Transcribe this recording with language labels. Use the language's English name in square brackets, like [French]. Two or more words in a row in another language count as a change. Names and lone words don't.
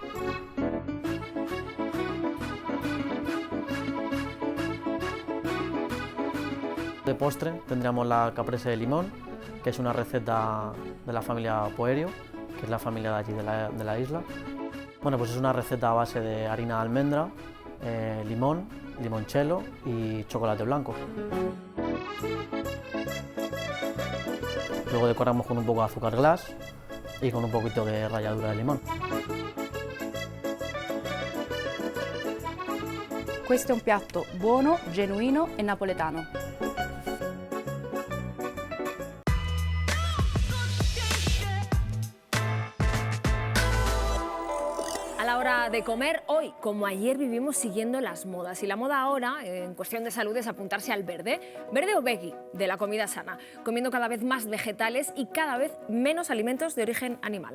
[Spanish] De postre tendríamos la caprese de limón, que es una receta de la familia Poerio, que es la familia de allí de la isla. Bueno, pues es una receta a base de harina de almendra, limón, limoncello y chocolate blanco. Luego decoramos con un poco de azúcar glass y con un poquito de ralladura de limón. [Italian] Questo è un piatto buono, genuino e napoletano. [Spanish] A la hora de comer, hoy, como ayer, vivimos siguiendo las modas. Y la moda ahora, en cuestión de salud, es apuntarse al verde o veggie, de la comida sana, comiendo cada vez más vegetales y cada vez menos alimentos de origen animal.